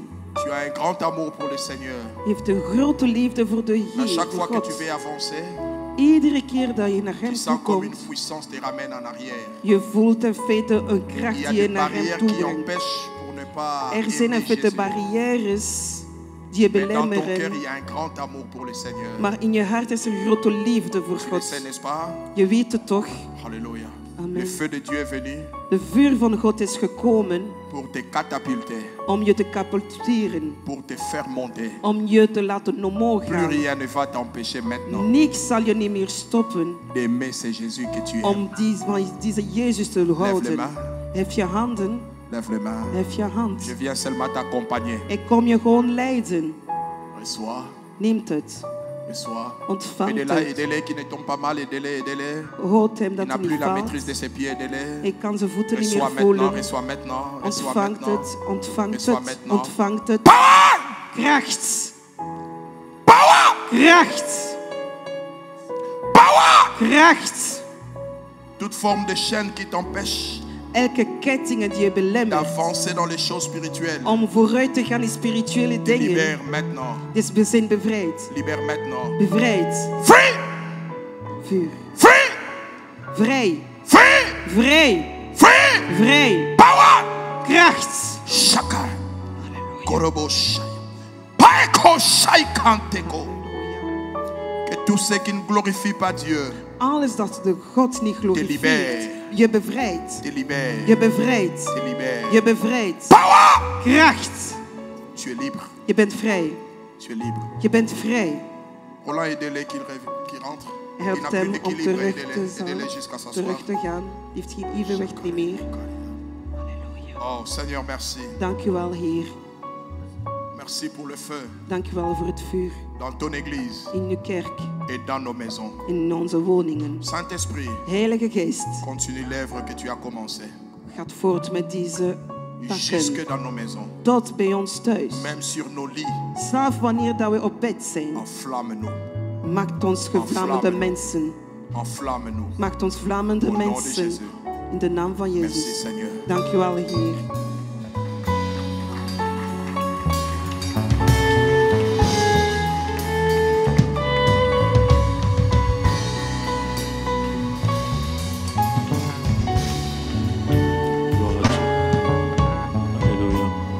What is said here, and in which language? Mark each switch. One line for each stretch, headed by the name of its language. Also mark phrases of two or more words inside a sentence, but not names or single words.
French: Tu as un grand amour pour le Seigneur.
Dutch: Je heeft een grote liefde voor de
French: À
Dutch: Heer.
French: chaque
Dutch: voor
French: fois que tu
Dutch: God.
French: veux avancer,
Dutch: Iedere keer dat je naar
French: tu
Dutch: hem
French: sens
Dutch: toe
French: comme une
Dutch: komt,
French: puissance te ramène en arrière.
Dutch: je voelt in feite een
French: Il
Dutch: kracht
French: y a
Dutch: die je
French: des
Dutch: naar hem
French: barrières
Dutch: toe
French: qui
Dutch: brengt.
French: empêchent pour ne pas
Dutch: Er zijn in
French: aimer
Dutch: feite
French: Jésus.
Dutch: barrières die je
French: Mais dans ton cœur,
Dutch: belemmeren.
French: il y a un grand amour pour le Seigneur.
Dutch: Maar in je hart is er grote liefde voor
French: Tu le
Dutch: God.
French: sais, n'est-ce pas?
Dutch: Je weet het toch?
French: Alléluia.
Dutch: Amen.
French: Le feu de Dieu est venu
Dutch: De vuur van God is gekomen
French: pour te catapulter,
Dutch: om je te kapoteren.
French: pour te faire monter.
Dutch: Om je te laten omhoog
French: Plus
Dutch: gaan.
French: rien ne va t'empêcher maintenant
Dutch: Niks zal je niet meer stoppen
French: d'aimer ce Jésus que tu aimes.
Dutch: om deze Jezus te
French: Lève les
Dutch: houden.
French: mains.
Dutch: Hef je handen,
French: Lève les mains.
Dutch: hef je hand.
French: Je viens seulement t'accompagner.
Dutch: Ik kom je gewoon leiden.
French: Reçois,
Dutch: Neemt het.
French: reçois.
Dutch: Ontvangt
French: Aidez-la,
Dutch: het.
French: aidez-les qui ne tombent pas mal, aidez-les, aidez-les.
Dutch: Houd hem
French: Il
Dutch: dat
French: n'a
Dutch: hij
French: plus
Dutch: niet
French: la
Dutch: valt.
French: maîtrise de ses pieds, aidez-les.
Dutch: Ik kan zijn voeten niet meer
French: Reçois maintenant,
Dutch: voelen.
French: reçois maintenant, reçois
Dutch: Ontvangt
French: maintenant.
Dutch: het, ontvangt
French: Reçois
Dutch: het,
French: maintenant.
Dutch: ontvangt het.
French: Power!
Dutch: Kracht,
French: Power!
Dutch: kracht,
French: Power!
Dutch: kracht.
French: Toute forme de chaîne qui t'empêche
Dutch: Elke kettingen die je belemmert
French: d'avancer dans les choses spirituelles.
Dutch: om vooruit te gaan in spirituele
French: Te
Dutch: dingen.
French: libère maintenant.
Dutch: Dus we zijn bevrijd.
French: Libère maintenant.
Dutch: Bevrijd.
French: Free!
Dutch: Vuur.
French: Free!
Dutch: Vrij.
French: Free!
Dutch: Vrij.
French: Free!
Dutch: Vrij.
French: Power!
Dutch: Kracht. Shaka. Korobo shai. Paeko shai kanteko.
French: Que tout ce qui ne glorifie pas Dieu
Dutch: Alles dat de God niet glorifieert.
French: libère.
Dutch: Je bevrijdt.
French: te libère.
Dutch: Je bevrijdt.
French: Te libère.
Dutch: Je bevrijdt.
French: Power!
Dutch: Kracht.
French: Tu es libre.
Dutch: Je bent vrij.
French: Tu es libre.
Dutch: Je bent vrij.
French: Roland, aidez-les qu'ils rentrent. Il n'a
Dutch: Helpt
French: plus
Dutch: hem om
French: d'équilibre.
Dutch: terug te
French: Aidez-les. Aidez-les jusqu'à
Dutch: terug
French: s'asseoir.
Dutch: te gaan. Die heeft geen evenwicht niet meer.
French: Oh Seigneur, merci.
Dutch: Dank u wel, Heer.
French: Merci pour le feu
Dutch: Dank u wel voor het vuur
French: dans ton église
Dutch: in uw kerk,
French: et dans nos maisons.
Dutch: in onze woningen.
French: Saint-Esprit,
Dutch: Heilige Geest,
French: continue l'œuvre que tu as commencée.
Dutch: gaat voort met deze
French: Jusque
Dutch: takken.
French: dans nos maisons.
Dutch: Tot bij ons thuis.
French: Même sur nos lits.
Dutch: Zelfs wanneer dat we op bed zijn.
French: Enflamme-nous.
Dutch: Maakt ons gevlammende mensen.
French: Enflamme-nous.
Dutch: Maakt ons vlammende
French: Au nom de
Dutch: mensen.
French: Jésus.
Dutch: In de naam van
French: Merci
Dutch: Jezus.
French: Seigneur.
Dutch: Dank u wel, Heer.
French: Gloire à Dieu. Alléluia.